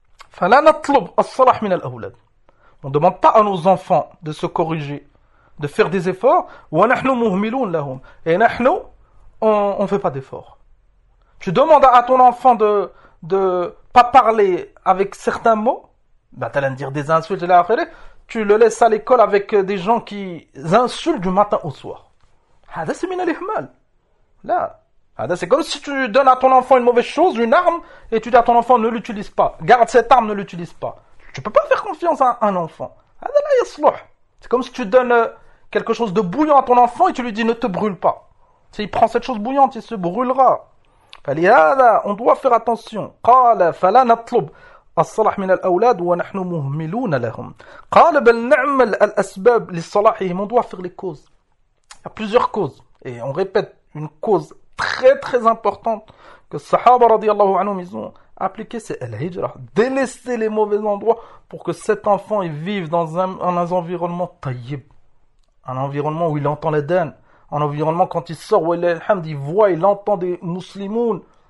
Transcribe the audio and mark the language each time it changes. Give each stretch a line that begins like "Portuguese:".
Arabic: فلا نطلب الصلاح من الأولاد
French: on ne demande pas à nos enfants de se corriger de faire des efforts
Arabic: ونحن مهملون لهم
French: et نحن on fait pas d'efforts tu demandes à ton enfant de pas parler avec certains mots ben t'as l'air de dire des insultes et la akhirah Tu le laisses à l'école avec des gens qui insultent du matin au soir. Hada c'est
Arabic: min al-ihmal.
French: Là, hada c'est comme si tu donnes à ton enfant une mauvaise chose, une arme, et tu dis à ton enfant ne l'utilise pas. Garde cette arme, ne l'utilise pas. Tu peux pas faire confiance à un enfant.
Arabic: Hada la yasluh.
French: C'est comme si tu donnes quelque chose de bouillant à ton enfant et tu lui dis ne te brûle pas. S'il prend cette chose bouillante, il se brûlera. Falihada, on doit faire attention.
Arabic: Qala fala natlub. الصلاح من الأولاد ونحن مهملون لهم. قال بل نعمل الأسباب لصلاحهم.
French: On doit faire les causes. Il y a plusieurs causes. Et on répète une cause très très importante que les Sahaba radiallahu anhum ils ont appliquée, c'est Al-Hijra. Délaisser les mauvais endroits pour que cet enfant il vive dans un environnement tayyib. Un environnement où il entend l'Aden. Un environnement quand il sort, où il voit, il entend des muslimouns.